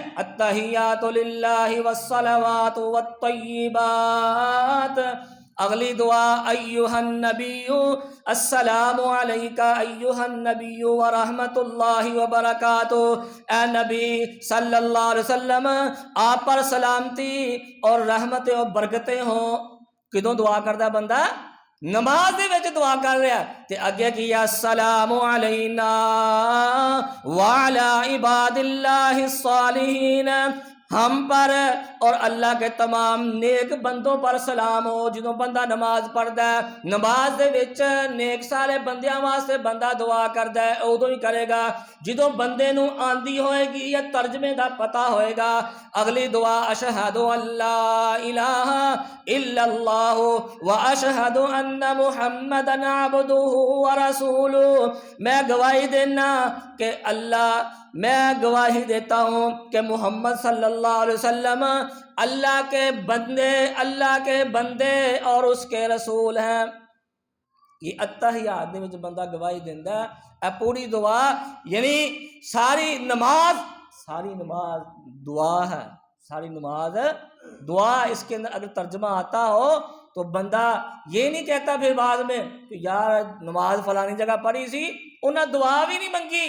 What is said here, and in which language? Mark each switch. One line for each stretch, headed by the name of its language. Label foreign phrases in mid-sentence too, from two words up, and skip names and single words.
Arabic: التحیات للہ والصلوات والطیبات۔
Urdu: اگلی دعا
Arabic: ایہا النبی السلام علیک ایہا النبی ورحمۃ اللہ وبرکاتہ،
Urdu: اے نبی
Arabic: صلی اللہ علیہ وسلم
Urdu: آپ پر سلامتی اور رحمتیں اور برکتیں ہوں۔
Punjabi: کدوں دعا کردا بندہ؟ نماز دے وچ دعا کر رہا تے اگے کیا
Arabic: السلام علینا وعلی عباد اللہ الصالحین،
Urdu: ہم پر اور اللہ کے تمام نیک بندوں پر سلام ہو۔
Punjabi: جدوں بندہ نماز پڑھدا ہے نماز دے وچ نیک سارے بندیاں واسطے بندہ دعا کردا ہے ادوں ہی کرے گا جدوں بندے نو آندی ہوئے گی یا ترجمے دا پتہ ہوئے گا۔
Urdu: اگلی دعا
Arabic: اشہد ان لا الہ الا اللہ واشہد ان محمدا عبدہ ورسولہ،
Punjabi: میں گواہی دینا
Urdu: کہ میں گواہی دیتا ہوں کہ محمد
Arabic: صلی اللہ علیہ وسلم
Urdu: اللہ کے بندے اور اس کے رسول ہیں۔
Punjabi: یہ اتحیات دے وچ بندہ گواہی دیندا ہے۔ اے پوری دعا یعنی ساری نماز دعا ہے، ساری نماز دعا۔
Urdu: اس کے اندر اگر ترجمہ آتا ہو تو بندہ یہ نہیں کہتا پھر بعد میں کہ
Punjabi: یار نماز فلانی جگہ پڑھی سی انہاں دعا بھی نہیں منگی۔